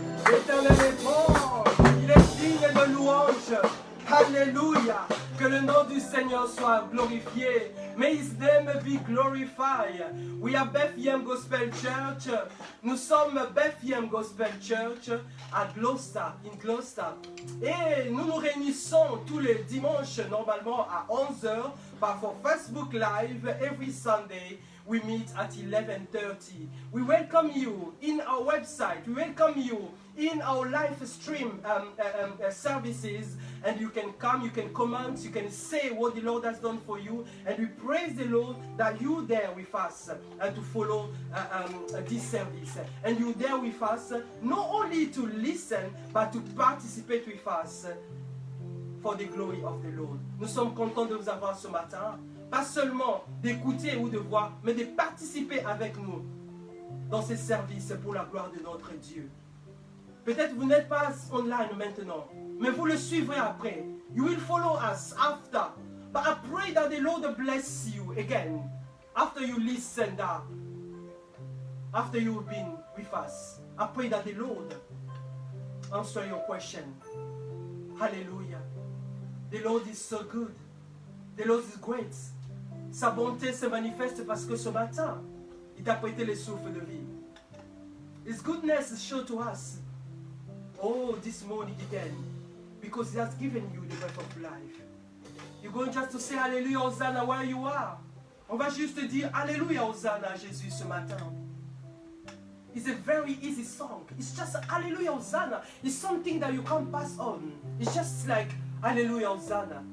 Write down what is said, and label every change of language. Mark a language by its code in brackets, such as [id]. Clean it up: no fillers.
[fr] L'Éternel est bon, il est digne de louange. Alléluia. Que le nom du Seigneur soit glorifié. [en] May His name be glorified. We are Bethlehem Gospel Church. [fr] Nous sommes Bethlehem Gospel Church à Gloucester, [en] in Gloucester. [fr] Et nous nous réunissons tous les dimanches, normalement à 11h, [en] for Facebook Live every Sunday. We meet at 11:30. We welcome you in our website. We welcome you in our live stream services, and you can come, you can comment, you can say what the Lord has done for you, and we praise the Lord that you there with us and to follow this service, and you there with us not only to listen but to participate with us for the glory of the Lord. [fr] Nous sommes contents de vous avoir ce matin, pas seulement d'écouter ou de voir, mais de participer avec nous dans ces services pour la gloire de notre Dieu. Peut-être vous n'êtes pas online maintenant, mais vous le suivrez après. [en] You will follow us after. But I pray that the Lord bless you again after you listen that, after you've been with us. I pray that the Lord answer your question. Hallelujah. The Lord is so good. The Lord is great. [fr] Sa bonté se manifeste parce que ce matin, il t'a prêté le souffle de vie. [en] His goodness is shown to us. Oh, this morning again, because He has given you the breath of life. You're going just to say Alléluia, Hosanna where you are. [fr] On va juste dire Alléluia, Hosanna à Jésus ce matin. [en] It's a very easy song. It's just Alléluia, Hosanna. It's something that you can't pass on. It's just like Alléluia, Hosanna.